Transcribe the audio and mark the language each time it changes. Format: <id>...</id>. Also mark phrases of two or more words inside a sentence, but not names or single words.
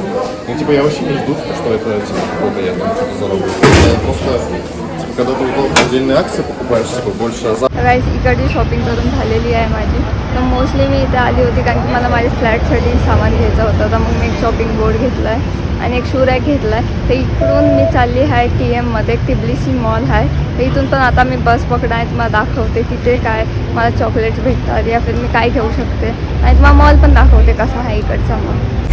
<ru>Ну, типа, я вообще не жду, что это, типа, какой-то я там что-то заработаю. Я просто, типа, когда ты вот отдельные акции покупаешь, типа, больше азарт.</ru> <mr>गाईज इकडची शॉपिंग करून झालेली आहे माझी. तर मोस्टली मी इथे आली होती कारण की मला माझ्या फ्लॅटसाठी सामान घ्यायचं होतं. तर मग मी एक</mr> <en>shopping board</en> <mr>घेतला आहे आणि एक</mr> <en>shoe rack</en> <mr>घेतला आहे. तर इकडून मी चालली आहे TMमध्ये, एक तिबलीसी मॉल आहे. तर इथून पण आता मी बस पकडा आहे, तुम्हाला दाखवते तिथे काय मला चॉकलेट्स भेटतात</mr> <hi>या फिर</hi> <mr>मी काय घेऊ शकते आणि तुम्हाला मॉल पण दाखवते कसा आहे इकडचा मॉल.</mr>